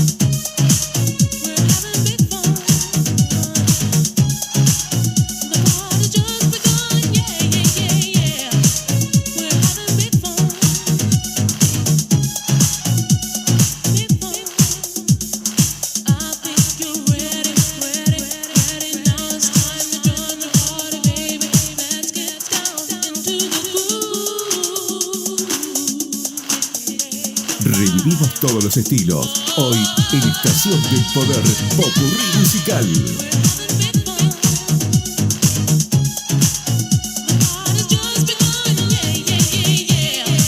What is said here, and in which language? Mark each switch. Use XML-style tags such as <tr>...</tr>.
<en>We're having big fun. The party's just begun, yeah, yeah, yeah, yeah. We're having big fun. Big fun. I think you're ready, ready, ready. Now it's time to join the party, baby. Let's get down into the groove.</en> <es>Revivimos todos los estilos. Hoy en Estación del Poder Popurrí Musical.</es> <en>We're having big fun. The party's just begun, yeah, yeah, yeah, yeah.</en>